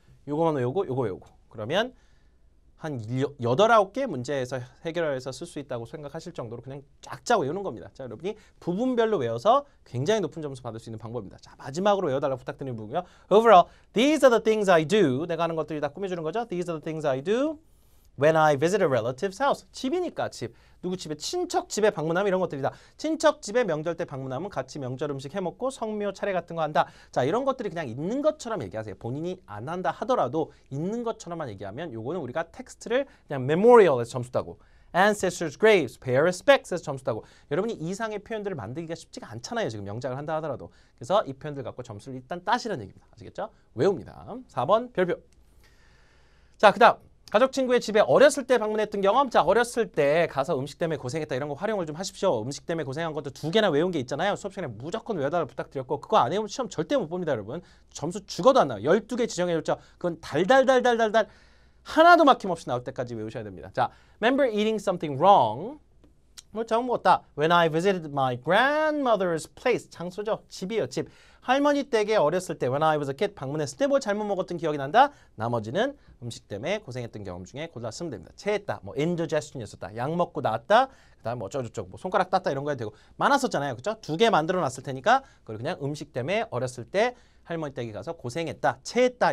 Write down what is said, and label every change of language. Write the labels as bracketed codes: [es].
[ko] 요거만 외우고 요거 외우고. 그러면 한 8, 9개 문제에서 해결해서 쓸 수 있다고 생각하실 정도로 그냥 쫙쫙 외우는 겁니다. 자, 여러분이 부분별로 외워서 굉장히 높은 점수 받을 수 있는 방법입니다. 자, 마지막으로 외워달라고 부탁드리는 부분이요. [en] Overall, these are the things I do. [ko] 내가 하는 것들이 다 꾸며주는 거죠. [en] These are the things I do when I visit a relative's house. [ko] 집이니까 집. 누구 집에? 친척 집에 방문하면 이런 것들이다. 친척 집에 명절 때 방문하면 같이 명절 음식 해먹고 성묘 차례 같은 거 한다. 자, 이런 것들이 그냥 있는 것처럼 얘기하세요. 본인이 안 한다 하더라도 있는 것처럼만 얘기하면 요거는 우리가 텍스트를 그냥 memorial에서 점수 따고 ancestors' graves, pay respects에서 점수 따고 여러분이 이상의 표현들을 만들기가 쉽지가 않잖아요. 지금 영작을 한다 하더라도. 그래서 이 표현들 갖고 점수를 일단 따시라는 얘기입니다. 아시겠죠? 외웁니다. 4번 별표. 자, 그 다음. 가족 친구의 집에 어렸을 때 방문했던 경험. 자, 어렸을 때 가서 음식 때문에 고생했다 이런 거 활용을 좀 하십시오. 음식 때문에 고생한 것도 2개나 외운 게 있잖아요. 수업 시간에 무조건 외워달라고 부탁드렸고 그거 안 외우면 시험 절대 못 봅니다, 여러분. 점수 죽어도 안 나와요. 12개 지정해줬죠. 그건 달달달달달달 하나도 막힘없이 나올 때까지 외우셔야 됩니다. [en] 자, remember eating something wrong. [ko] 뭐 잘못 먹었다. [en] When I visited my grandmother's place. [ko] 장소죠. 집이에요, 집. 할머니 댁에 어렸을 때 [en] when I was a kid [ko] 방문했을 때 뭐 잘못 먹었던 기억이 난다. 나머지는 음식 때문에 고생했던 경험 중에 골라 쓰면 됩니다. 체했다. 뭐 indigestion이었었다. 약 먹고 나았다. 그다음 뭐 어쩌고저쩌고 뭐 손가락 땄다 이런 거 해도 되고 많았었잖아요. 그렇죠? 2개 만들어 놨을 테니까 그걸 그냥 음식 때문에 어렸을 때 할머니 댁에 가서 고생했다. 체했다.